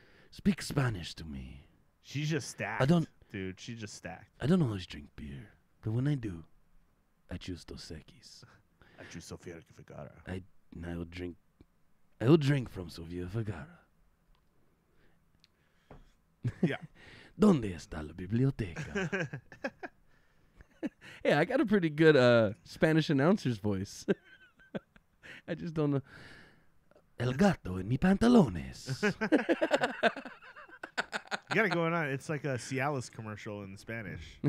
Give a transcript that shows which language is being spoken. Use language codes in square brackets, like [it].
[en] Speak Spanish to me. she's just stacked. Dude, she's just stacked. I don't always drink beer, but when I do, I choose Dos Equis. I choose Sofia Vergara. I will drink from Sofia Vergara. Yeah. [es] ¿Dónde está la biblioteca? [en] Yeah, I got a pretty good Spanish announcer's voice. I just don't know. [es] El gato en mis pantalones. [en] You got it going on. It's like a Cialis commercial in Spanish.